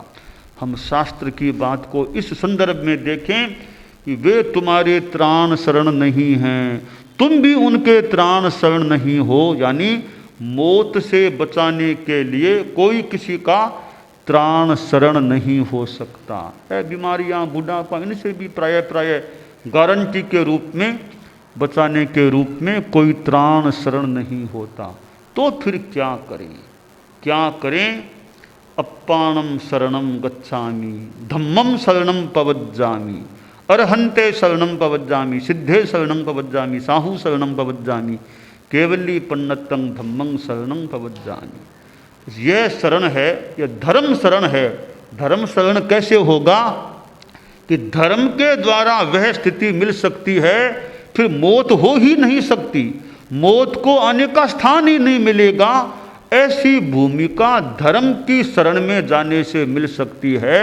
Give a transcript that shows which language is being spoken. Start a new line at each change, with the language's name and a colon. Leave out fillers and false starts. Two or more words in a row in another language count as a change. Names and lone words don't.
Hindi: हम शास्त्र की बात को इस संदर्भ में देखें कि वे तुम्हारे त्राण शरण नहीं हैं, तुम भी उनके त्राण शरण नहीं हो, यानी मौत से बचाने के लिए कोई किसी का त्राण शरण नहीं हो सकता है। बीमारियां, बुढ़ापा, इनसे भी प्राय गारंटी के रूप में, बचाने के रूप में कोई त्राण शरण नहीं होता। तो फिर क्या करें, क्या करें?
Ardhamāgadhī Prākrit: अप्पाणम शरणम गच्छामि, धम्मम शरणम पवज्जामि, अरहंते शरणम पवज्जामि, सिद्धे शरणम पवज्जामि, साहू शरणम पवज्जामि, केवली पन्नतं धम्मं शरणं पवज्जामि।
Hindi: यह शरण है, यह धर्म शरण है। धर्म शरण कैसे होगा कि धर्म के द्वारा वह स्थिति मिल सकती है, फिर मौत हो ही नहीं सकती, मौत को आने का स्थान ही नहीं मिलेगा। ऐसी भूमिका धर्म की शरण में जाने से मिल सकती है।